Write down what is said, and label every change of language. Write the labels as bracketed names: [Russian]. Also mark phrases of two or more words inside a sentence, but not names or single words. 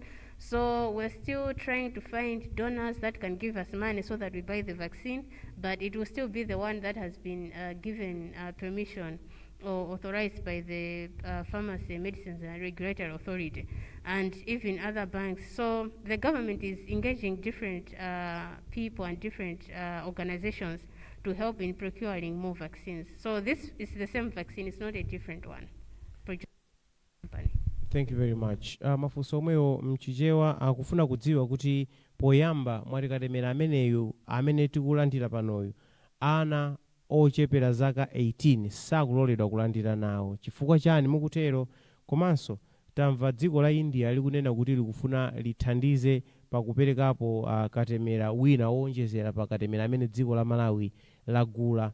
[English] So we're still trying to find donors that can give us money so that we buy the vaccine, but it will still be the one that has been given permission or authorized by the Pharmacy, Medicines and Regulatory Authority, and even other banks. So the government is engaging different people and different organizations to help in procuring more vaccines. So this is the same vaccine, it's not a different one. Company. Thank you very much. [Nyanja] Mafunso omwewo mchichewa akufuna kudziwa kuti poyamba mwatikatemera ameneyu amene tikulandira panoyu ana ochepera zaka 18 sakuloledwa kulandira nawo. Chifukwa chani mukutero? Komanso tamva dziko la India likunena kuti likufuna lithandize pakuperekapo katemera wina owonjezera pakatemera amene dziko la Malawi lagula.